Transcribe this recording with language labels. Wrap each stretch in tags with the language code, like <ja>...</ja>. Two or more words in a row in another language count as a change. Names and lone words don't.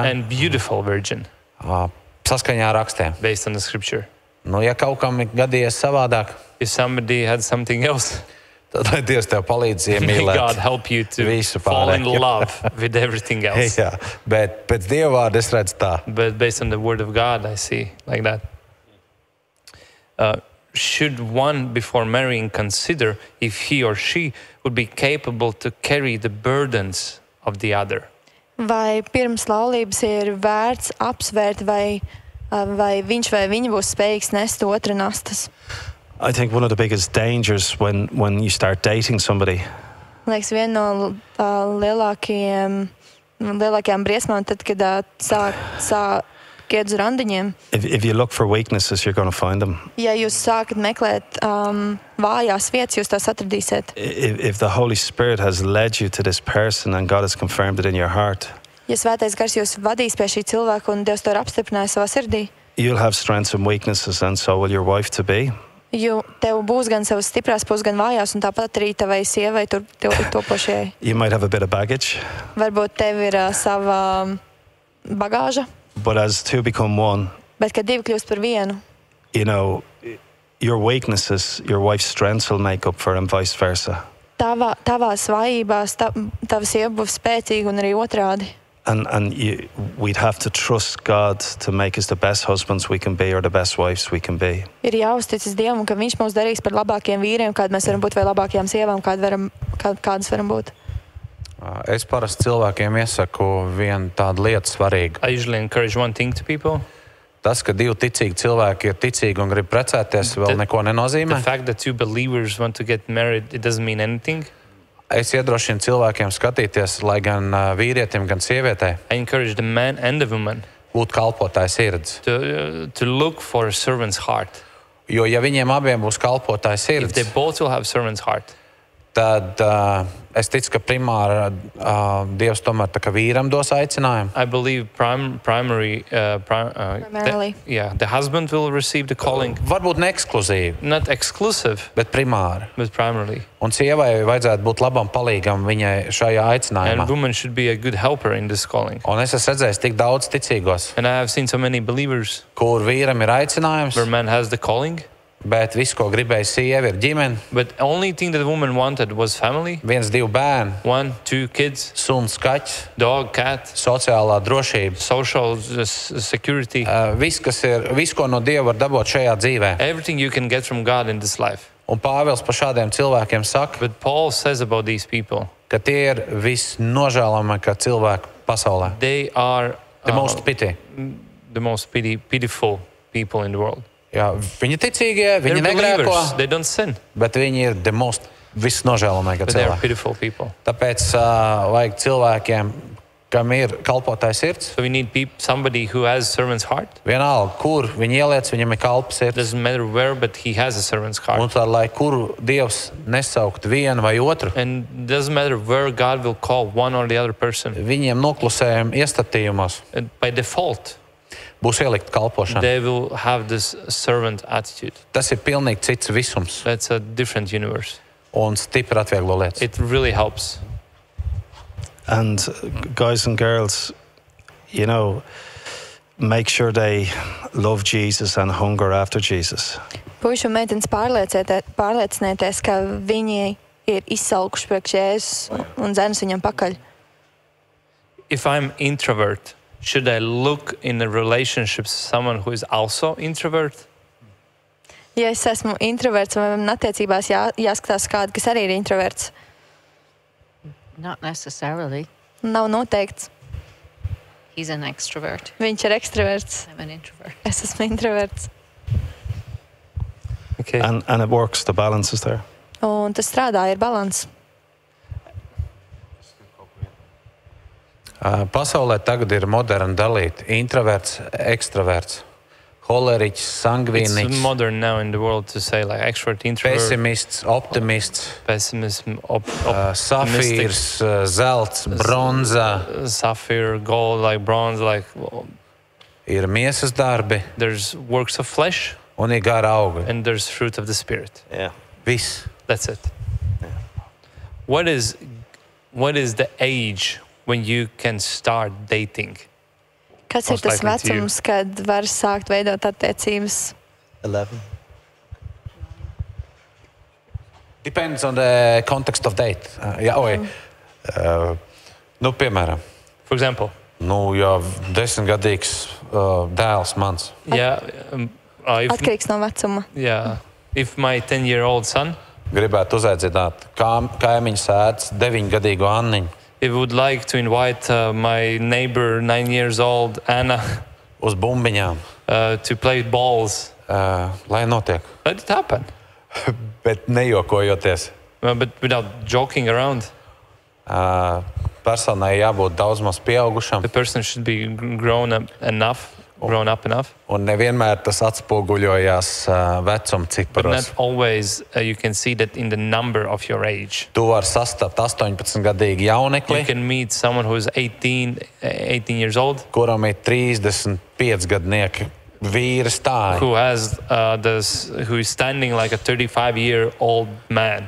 <en>and beautiful virgin,</en> <lv>Saskaņā ar rakstiem.</lv> <en>based on the scripture.</en> <lv>Nu, ja kaut kam ir gadījies savādāk,</lv> <en>If somebody had something else,</en> <lv>tad lai Dievs tev palīdz</lv> <en>may God</en> <lv>iemīlēt.</lv> <en>help you to</en> <lv>Visu</lv> <en>fall in</en> <lv>pārējo.</lv> <en>love with everything else.</en> <lv>Jā, bet pēc Dieva vārda es redzu tā.</lv> <en>But based on the word of God, I see like that. Should one, before marrying, consider if he or she would be capable to carry the burdens of the other?</en> <lv>Vai pirms laulības ir vērts apsvērt, vai viņš vai viņa būs spējīgs nest otra nastas?</lv> <en>I think one of the biggest dangers when you start dating somebody</en> <lv>Man liekas, viena no lielākajām briesmām, tad, kad sāk iet uz randiņiem.</lv> <en>if you look for weaknesses, you're going to find them.</en> <lv>Ja jūs sākat meklēt vājās vietas, jūs tās atradīsiet.</lv> <en>If the Holy Spirit has led you to this person and God has confirmed it in your heart,</en> <lv>Ja svētais gars jūs vadīs pie šī cilvēka un Dievs to ir apstiprinājis savā sirdī,</lv> <en>you'll have strengths and weaknesses, and so will your wife to be.</en> <lv>jo tev būs gan savas stiprās puses, gan vājās, un tāpat arī tavai sievai topošajai.</lv> <en>You might have a bit of baggage,</en> <lv>Varbūt tev ir sava bagāža,</lv> <en>but as two become one,</en> <lv>bet kad divi kļūst par vienu,</lv> <en>you know, your weaknesses, your wife's strengths will make up for, and vice versa.</en> <lv>tavās vājībās tava sieva būs spēcīga un arī otrādi.</lv> <en>And we'd have to trust God to make us the best husbands we can be or the best wives we can be.</en> <lv>Ir jāuzticas Dievam, ka Viņš mūs darīs par labākiem vīriem, kādi mēs varam būt, vai labākajām sievām, kādas varam būt. Es parasti cilvēkiem iesaku vienu tādu lietu svarīgu.</lv> <en>I usually encourage one thing to people.</en> <lv>Tas, ka divi ticīgi cilvēki ir ticīgi un grib precēties, vēl neko</lv> <en>The</en> <lv>nenozīmē.</lv> <en>fact that two believers want to get married, it doesn't mean anything.</en> <lv>Es iedrošinu cilvēkiem skatīties, lai gan vīrietim, gan sievietei</lv> <en>I encourage the man and the woman</en> <lv>būtu kalpotāja sirds.</lv> <en>to look for a servant's heart.</en> <lv>Jo, ja viņiem abiem būs kalpotāja</lv> <en>If they</en> <lv>sirds,</lv> <en>both will have servant's heart,</en> <lv>tad es ticu, ka primāri Dievs tomēr tā kā vīram dos aicinājumu.</lv> <en>I believe primarily, the husband will receive the calling.</en> <lv>Varbūt ne ekskluzīvi,</lv> <en>Not exclusive,</en> <lv>bet primāri.</lv> <en>but primarily.</en> <lv>Un sievai vajadzētu būt labam palīgam viņai šajā aicinājumā.</lv> <en>And woman should be a good helper in this calling.</en> <lv>Un es esmu redzējis tik daudz ticīgos,</lv> <en>And I have seen so many believers</en> <lv>kur vīram ir aicinājums,</lv> <en>where man has the calling,</en> <lv>bet viss, ko gribēja sieva, ir ģimene,</lv> <en>but the only thing that the woman wanted was family.</en> <lv>1-2 bērni,</lv> <en>1, 2 kids,</en> <lv>suns, kaķis,</lv> <en>dog, cat,</en> <lv>sociālā drošība.</lv> <en>social security.</en> <lv>Viss, ko no Dieva var dabūt šajā dzīvē.</lv> <en>Everything you can get from God in this life.</en> <lv>Un Pāvils par šādiem cilvēkiem saka,</lv> <en>But Paul says about these people,</en> <lv>ka tie ir visnožēlamākie cilvēki pasaulē.</lv> <en>they are The most pity. the most pitiful people in the world.</en> <lv>Jā, viņi ticīgie,</lv> <en>They're</en> <lv>viņi</lv> <en>believers.</en> <lv>negrēko,</lv> <en>They don't sin,</en> <lv>bet viņi ir</lv> <en>the most</en> <lv>visnožēlamākie</lv> <en>but they are</en> <lv>cilvēki.</lv> <en>pitiful people.</en> <lv>Tāpēc vajag cilvēkiem, kam ir kalpotāja sirds.</lv> <en>So we need somebody who has servant's heart.</en> <lv>Vienalga, kur viņi ieliec, viņam ir kalpa sirds.</lv> <en>Doesn't matter where, but he has a servant's heart.</en> <lv>Un tad, lai kuru Dievs nesaukt vienu vai otru,</lv> <en>And doesn't matter where God will call one or the other person.</en> <lv>viņiem noklusējumi iestatījumos</lv> <en>And by default,</en> <lv>būs ielikt kalpošana.</lv> <en>they will have this servant attitude.</en> <lv>Tas ir pilnīgi cits visums</lv> <en>That's a different universe.</en> <lv>un stipri atvieglo lietas.</lv> <en>It really helps. And guys and girls, you know, make sure they love Jesus and hunger after Jesus.</en> <lv>Puiši un meitenes pārliecinieties, ka viņi ir izsalkuši priekš Jēzus un dzenas viņam pakaļ.</lv> <en>If I'm introvert, should I look in a relationship someone who is also introvert?</en> <lv>Ja es esmu introverts, vai man attiecībās jāskatās kādu, kas arī ir introverts,</lv> <en>Not necessarily.</en> <lv>nav noteikts.</lv> <en>He's an extrovert.</en> <lv>Viņš ir ekstraverts,</lv> <en>I'm an introvert.</en> <lv>es esmu introverts.</lv> <en>Okay. And it works, the balance is there.</en> <lv>Un tas strādā, ir balans. Pasaulē tagad ir moderni dalīt introverts, ekstraverts, holeriķis,</lv> <en>It's</en> <lv>sangvīniķis,</lv> <en>modern now in the world to say like extrovert, introvert,</en> <lv>pesimists, optimists,</lv> <en>pessimism,</en> <lv>safīrs, zelts, bronza,</lv> <en>sapphire, gold, like bronze, like</en> <lv>ir miesas darbi</lv> <en>there's works of flesh</en> <lv>un ir gara augļi.</lv> <en>and there's fruit of the spirit. Yeah.</en> <lv>Viss.</lv> <en>That's it. What is the age when you can start dating?</en> <lv>Kas ir</lv> <en>Most</en> <lv>tas</lv> <en>likely to you.</en> <lv>vecums, kad var sākt veidot attiecības? 11.</lv> <en>Depends on the context of date.</en> <lv>Piemēram,</lv> <en>For example,</en> <lv>ja 10-gadīgs dēls mans, Atkarīgs no vecuma.</lv> <en>if my 10-year-old son,</en> <lv>gribētu uzaicināt kaimiņu sēdz 9-gadīgo Anniņu</lv> <en>if would like to invite my neighbor, 9 years old Anna,</en> <lv>uz bumbiņām,</lv> <en>to play balls,</en> <lv>lai notiek.</lv> <en>let it happen,</en> <lv>Bet nejokojoties,</lv> <en>but without joking around.</en> <lv>personai jābūt daudz maz pieaugušam,</lv> <en>The person should be grown up enough,</en> <lv>un nevienmēr tas atspoguļojās vecuma</lv> <en>but</en> <lv>ciparos.</lv> <en>not always you can see that in the number of your age.</en> <lv>Tu vari sastapt 18-gadīgu</lv> <en>You</en> <lv>jaunekli,</lv> <en>can meet someone who is 18 years old,</en> <lv>kuram ir 35-gadnieki vīri stāji.</lv> <en>who is standing like a 35-year-old man.</en>